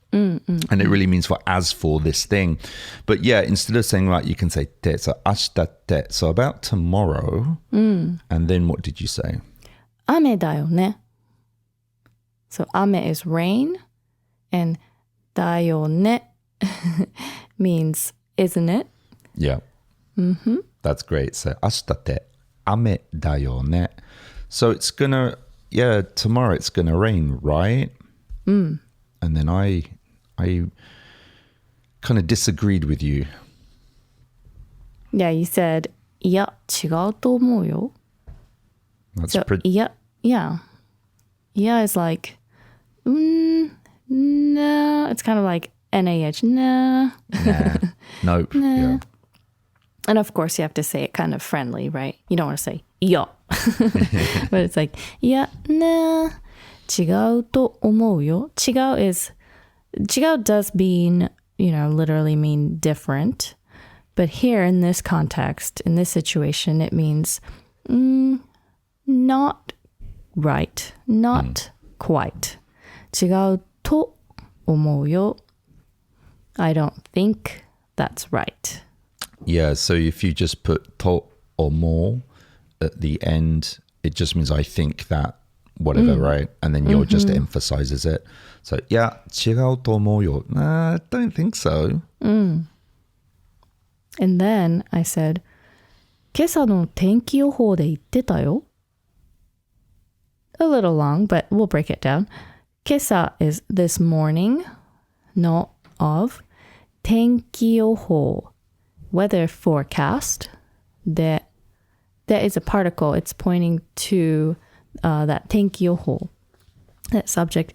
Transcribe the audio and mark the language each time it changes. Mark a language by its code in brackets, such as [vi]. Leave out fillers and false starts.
[en] And it really means as for this thing. But yeah, instead of saying right, you can say te. So ashita te. So about tomorrow. And then what did you say? [ja] 雨だよね. [en] So 雨 is rain, and [ja] だよね [en] means isn't it? Yeah. That's great. [ja] So 明日って雨だよね. [en] So it's gonna, yeah, tomorrow it's gonna rain, right? And then I kind of disagreed with you. Yeah, you said [ja] いや違うと思うよ. [en] That's So pretty. yeah. Yeah is like no. It's kind of like NAH. Nah. Nah. Nope. Yeah. And of course, you have to say it kind of friendly, right? You don't want to say いや. But it's like [ja] いや、 [en] nah. [ja] 違うと思うよ. [en] 違う is 違う does mean, literally mean different. But here in this context, in this situation, it means not right, not quite. [ja] 違うと思うよ. [en] I don't think that's right. Yeah. So if you just put to or more at the end, it just means I think that whatever, right? And then you're just emphasizes it. So, yeah, [ja] 違うと思うよ. [en] Nah, I don't think so. And then I said, [ja] 今朝の天気予報で言ってたよ. [en] A little long, but we'll break it down. 今朝 is this morning, not of. 天気予報, weather forecast. There is a particle. It's pointing to that 天気予報, that subject.